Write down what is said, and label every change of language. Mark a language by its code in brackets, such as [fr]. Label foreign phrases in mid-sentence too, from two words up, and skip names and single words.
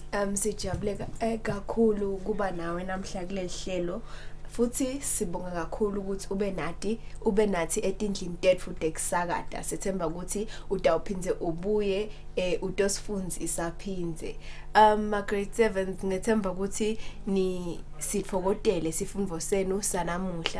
[ss] Sijabule kakhulu kuba nawe namhla kuleli hlelo. Futhi sibonga kakhulu ukuthi ube nathi etindlini tetfu tekusakata. Sithemba ukuthi utawuphindze ubuye utosifundisa phindze. Ma grade 7 ngethemba ukuthi ni sifokotele sifundvo senu sanamuhla.